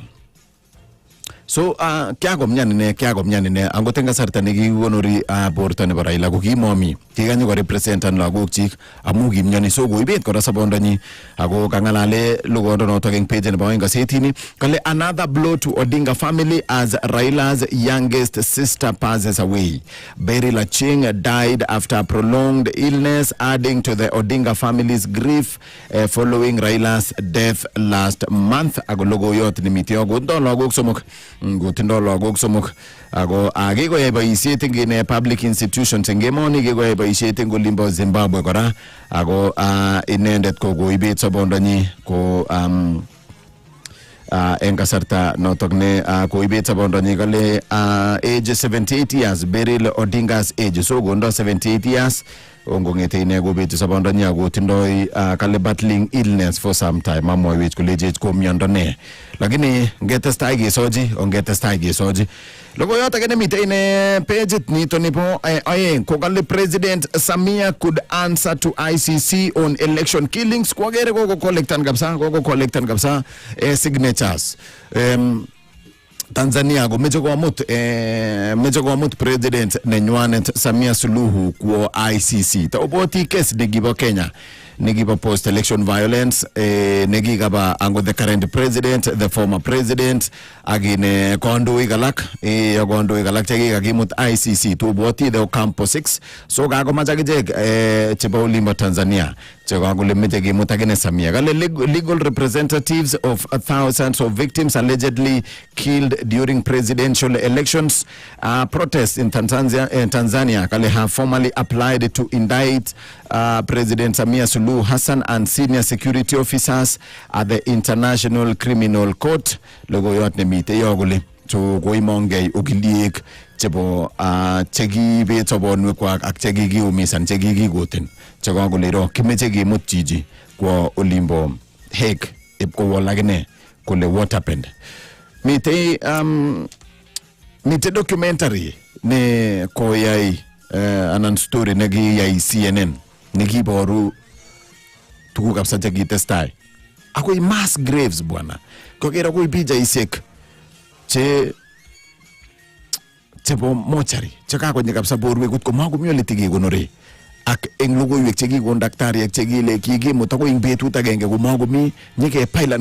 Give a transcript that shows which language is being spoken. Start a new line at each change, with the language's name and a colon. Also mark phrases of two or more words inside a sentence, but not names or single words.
Kalenjin: So kya gomnyani ne angot eng kasarta nekikonori borto nebo Raila ko kimomi kikanyo ko representan lagok chik amu kimnyani so goibet kora sabondonyi ako kangalale logondo noto eng page nebo eng gasetini kale
English: another blow to Odinga family as Raila's youngest sister passes away. Beril Achieng died after prolonged illness, adding to the Odinga family's grief following Raila's death last month.
Kalenjin: Ako logoyot ni mitio gondo lagok somok gotindo lagok somok ako age ko boisiet ing
English: public institutions
Kalenjin: ing emoni ge ko boisiet ing Limbo Zimbabwe kora ako inendet ko goibet sabondonyi ko eng kasarta notok ne koibet sabondonyi kale age 78 years Beril Odinga's age so gondo 78 years ongongete ine gobet sabondonyi ako tindoi kale
English: battling illness for some time
Kalenjin: amoywech kolejech ko miondo ne lakini ngetestai gesoji logoyot age nemite ine page nito nipo oeng ko kale
English: President Samia could answer to ICC on election killings
Kalenjin: kwagere ko collectan kabisa signatures Tanzania go meje ko amut President nenywanet Samia Suluhu kwa ICC ta oboti case negibo Kenya negibo
English: post election violence
Kalenjin: negigaba ango
English: the current president the former president
Kalenjin: agine kondo igalak chegigakimut ICC to oboti the Campo 6 so gago majagije chebo Limo Tanzania chegagule meje gimut agine Samia gale
English: legal representatives of thousands of victims allegedly killed during presidential elections protests in Tanzania kale have formally applied to indict President Samia Suluhu Hassan and senior security officers at the International Criminal Court.
Kalenjin: Logoyot nemite yogule to goimongei ogiliek chebo chegi betobonwe kwa ak chegi giumisan chegi gigoten chegagule ro kimeche gimut jiji kwa Olimbo Hague ipko walagene kule
English: what happened
Kalenjin: mite documentary ne koyai anan story negi yai CNN negi boru tuku kapsa chagi testai akoi
English: mass graves
Kalenjin: bwana kokera koi bija isek chebo mochari chekakonye kapsa borwe kut ko magumyo litigi gonore ak eng logoiwek chekikon daktariek chekile kikimut akoi ing betut agenge ko magumi nyike pailan